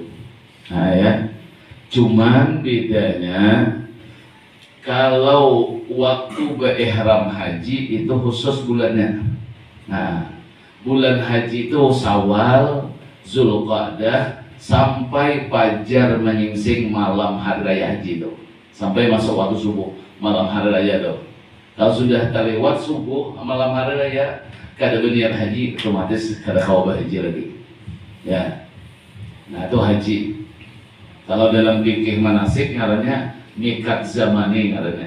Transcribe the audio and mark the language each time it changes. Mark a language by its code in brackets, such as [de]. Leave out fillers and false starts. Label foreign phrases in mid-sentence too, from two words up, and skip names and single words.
[id] Nah ya, cuman bedanya kalau waktu berihram haji itu khusus bulannya. Nah, bulan haji itu Syawal, Zulqa'dah, sampai fajar menyingsing malam hari raya haji itu, sampai masuk waktu subuh malam hari raya tuh. [bjn] Kalau sudah terlewat subuh malam hari raya, kada berniat haji, otomatis kada kawabah haji lagi. [id] Ya, nah itu haji. [bjn] Kalau dalam fikih manasik ngarannya [ar] ميقات زماني [bjn] ngarannya.